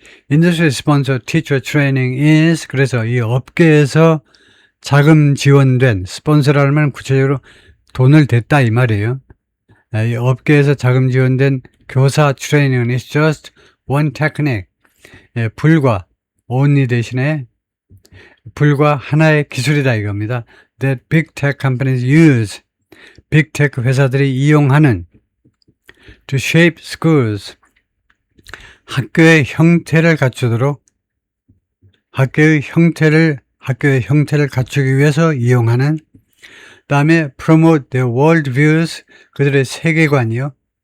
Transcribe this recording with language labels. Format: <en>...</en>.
<en>Industry sponsor teacher training is,</en> <ko>그래서 이 업계에서 자금 지원된, 스폰서라면 구체적으로 돈을 댔다 이 말이에요. 이 업계에서 자금 지원된 교사 트레이닝은</ko> <en>is just one technique.</en> <ko>불과, only 대신에 불과 하나의 기술이다 이겁니다.</ko> <en>That big tech companies use.</en> <ko>빅 테크 회사들이 이용하는</ko> <en>to shape schools.</en> <ko>학교의 형태를 갖추도록, 학교의 형태를 갖추기 위해서 이용하는, 다음에</ko> <en>promote their world views,</en> <ko>그들의 세계관이요.</ko>